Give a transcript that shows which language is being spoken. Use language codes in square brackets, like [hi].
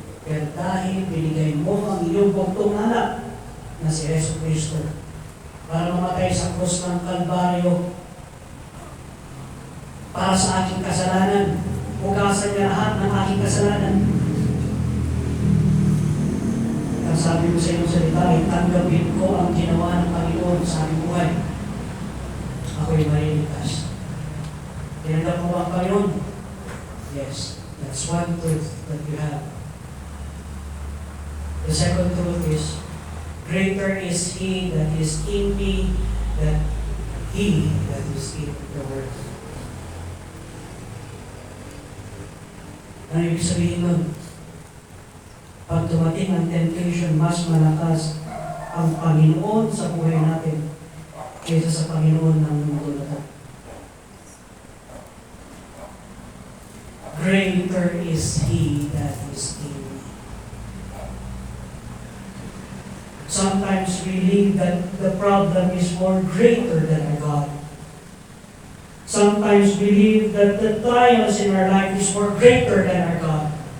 [tl] Pero dahil binigay mo ang iyong buktong anak na si Yesu Cristo para mamatay sa krus ng Kalbaryo para sa aking kasalanan, hugasan niya lahat ng aking kasalanan. Ang sabi ko sa iyong salita, tanggapin ko ang ginawa ng Panginoon sa aking buhay. Ako'y maliligtas. Tinanggap mo ba ang Panginoon? [en] Yes. That's one truth that you have. The second truth is, greater is He that is in me than he that is in the world. [tl] Ano ibig sabihin nun? Pag dumating ang temptation, mas malakas ang Panginoon sa buhay natin kaysa sa Panginoon ng mundo na ito. [en] Greater is He that is in me. Sometimes we believe that the problem is more greater than our God. Sometimes we believe that the trials in our life is more greater than our God.